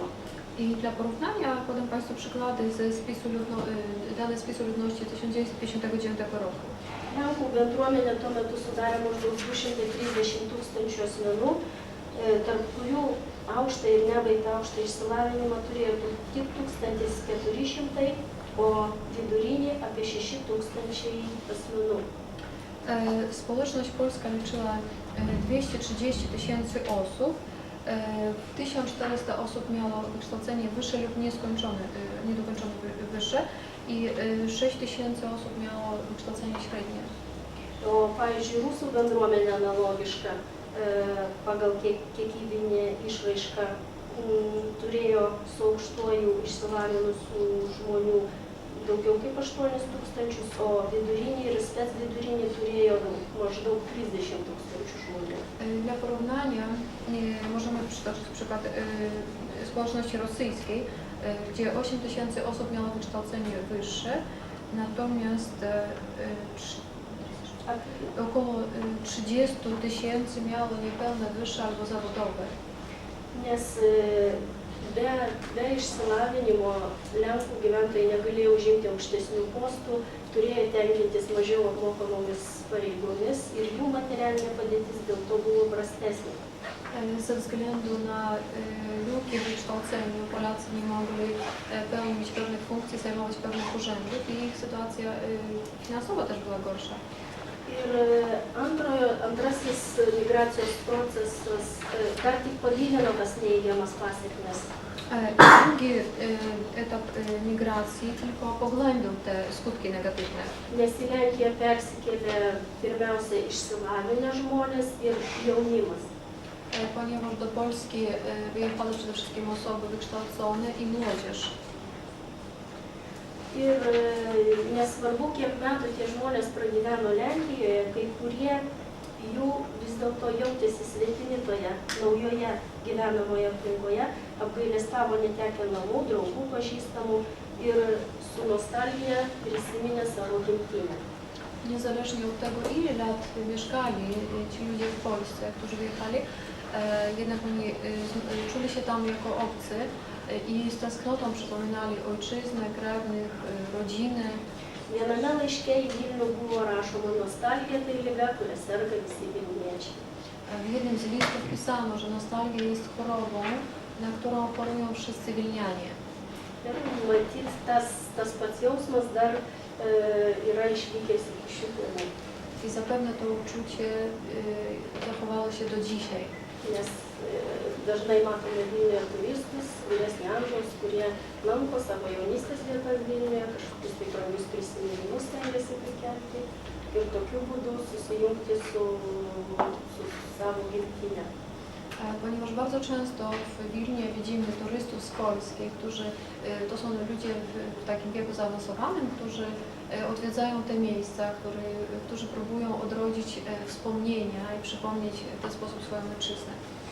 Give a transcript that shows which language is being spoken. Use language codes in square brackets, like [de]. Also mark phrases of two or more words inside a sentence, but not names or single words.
[pl] I dla porównania podam Państwu przykłady dane spisu ludności 1959 roku. [lt] Lenkų bendruomenė tuo metu sudarė maždaug 230 tūkstančių asmenų, tarp kurių aukštą ir nebaigtą aukštą išsilavinimą turėjo tik 1400, o vidurinį apie 6000 asmenų. [pl] Społeczność polska liczyła 230 000 osób. 1400 osób miało wykształcenie wyższe lub niedokończone wyższe i 6000 osób miało wykształcenie średnie. [lt] O, pavyzdžiui, rusų bendruomenė analogiška pagal kiekybinę išraišką turėjo su aukštuoju išsilavinusių žmonių daugiau kaip 8000, o vidurinį ir spec vidurinį turėjo maždaug 30 000 žmonių. [pl] Dla porównania możemy przytoczyć przykład społeczności rosyjskiej, gdzie 8000 osób miało wykształcenie wyższe, natomiast około 30 000 miało niepełne wyższe albo zawodowe. [lt] Nes be išsilavinimo Lenkų gyventojai negalėjo užimti aukštesnių postų, turėjo tenkintis mažiau apmokamomis pareigomis ir jų materialinė padėtis dėl to buvo prastesnė. [pl] Ze względu na luki w wykształceniu Polacy nie mogli pełnić pewnych funkcji, zajmować pewnych urzędów i ich sytuacja finansowa też była gorsza. [lt] Ir antrasis migracijos procesas dar tik pagilino tas neįgiamas pasiekmes. [pl] Drugi etap migracji tylko pogłębił te skutki negatywne. [lt] Nes į Lenkiją persikėlė pirmiausia išsilavinę žmonės ir jaunimas. [pl] Ponieważ do Polski wyjechały przede wszystkim osoby wykształcone i młodzież. [lt] Ir nesvarbu, kiek metų tie žmonės pragyveno Lenkijoje, kai kurie jų vis dėlto jautėsi svetimi toje naujoje gyvenamoje aplinkoje, apgailestavo netekę namų, draugų, pažįstamų ir su nostalgija prisiminė savo gimtinę. [pl] Niezależnie od tego, ile lat mieszkali ci ludzie w Polsce, którzy wyjechali, Jednak oni czuli się tam jako obcy i z tęsknotą przypominali ojczyznę, krewnych, rodziny. [lt] Viename laiške į Vilnių buvo rašoma nostalgija tai liga, kuria serga visi Vilniečiai. [pl] W jednym z listów pisano, że nostalgia jest chorobą, na którą chorują wszyscy Wilnianie. [lt] Ir matyt, tas pats jausmas dar yra išlikęs iki šių dienų. [pl] I zapewne to uczucie zachowało się do dzisiaj. [lt] Nes dažnai matome Vilniuje turistus, vyresnio amžiaus, kurie lanko savo jaunystės vietas Vilniuje, kažkokius tai brangius prisiminimus stengiasi prikelti ir tokiu būdu susijungti su savo gimtine. [pl] Ponieważ bardzo często w Wilnie widzimy turystów z Polski, którzy to są ludzie w takim wieku zaawansowanym, którzy odwiedzają te miejsca, którzy próbują odrodzić wspomnienia i przypomnieć w ten sposób swoją ojczyznę.